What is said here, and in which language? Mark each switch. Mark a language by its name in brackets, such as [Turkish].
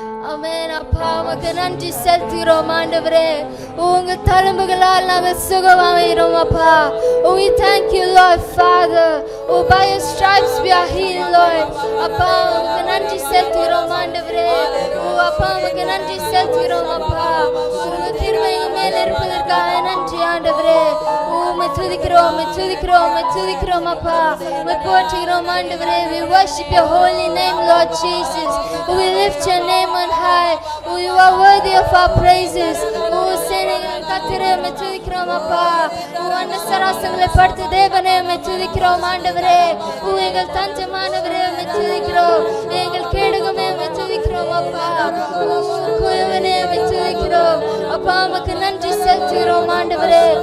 [Tamil] ஆமென். அப்பா உமக்கு நன்றி செலுத்துகிறோம் ஆண்டவரே. உங்க தழும்புகளால் நாங்கள் சுகமாகிறோம் அப்பா. [English] We thank you Lord Father. Oh, by your stripes we are healed Lord. [Tamil] அப்பா உமக்கு நன்றி செலுத்துகிறோம் ஆண்டவரே. அப்பா உமக்கு நன்றி செலுத்துகிறோம் அப்பா. உங்க கிருபை எங்க மேல இருப்பதற்காக நன்றி ஆண்டவரே. உம்மை துதிக்கிறோம் உம்மை துதிக்கிறோம் உம்மை துதிக்கிறோம் அப்பா. உம்மை போற்றுகிறோம் ஆண்டவரே. [English] We worship your holy name Lord Jesus. We lift your name on high. You are worthy of our praises. [Tamil] கர்த்தரே உம்மை துதிக்கிறோம் அப்பா. அண்ட சராசங்களை படுத்த தேவனே உம்மை துதிக்கிறோம் ஆண்டவரே. எங்கள் தஞ்சமானவரே உம்மை துதிக்கிறோம். எங்கள் கேடுகமே உம்மை துதிக்கிறோம் அப்பா. குயவனே உம்மை துதிக்கிறோம் அப்பா. உமக்கு நன்றி செலுத்துகிறோம் ஆண்டவரே.